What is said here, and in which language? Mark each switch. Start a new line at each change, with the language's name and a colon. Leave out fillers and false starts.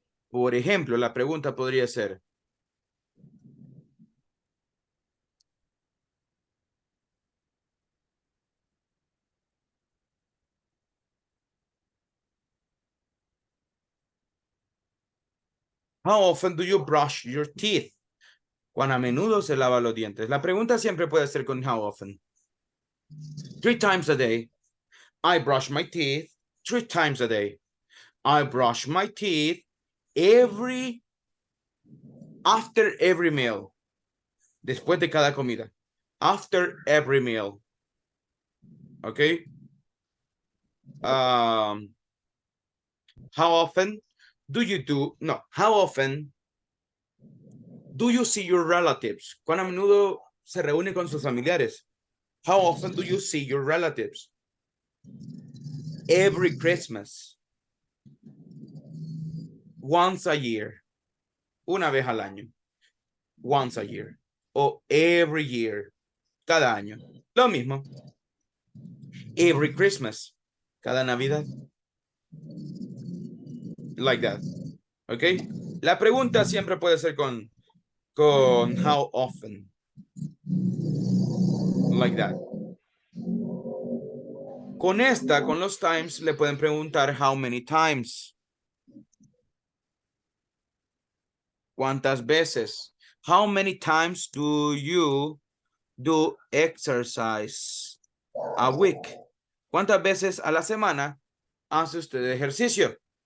Spanish: Por ejemplo, la pregunta podría ser,
English: how often do you brush your teeth?
Spanish: ¿Cuán a menudo se lava los dientes? La pregunta siempre puede ser con
English: how often. 3 times a day. I brush my teeth 3 times a day. I brush my teeth after every meal.
Spanish: Después de cada comida.
English: After every meal. Okay. How often do you how often do you see your relatives?
Spanish: ¿Cuán a menudo se reúne con sus familiares?
English: How often do you see your relatives? Every Christmas. Once a year.
Spanish: Una vez al año.
English: Once a year.
Spanish: O
English: every year.
Spanish: Cada año. Lo mismo.
English: Every Christmas.
Spanish: Cada Navidad.
English: Like that. ¿Ok?
Spanish: La pregunta siempre puede ser con
English: how often. Like that.
Spanish: Con esta, con los times, le pueden preguntar
English: how many times.
Spanish: ¿Cuántas veces?
English: How many times do you do exercise a week?
Spanish: ¿Cuántas veces a la semana hace usted ejercicio?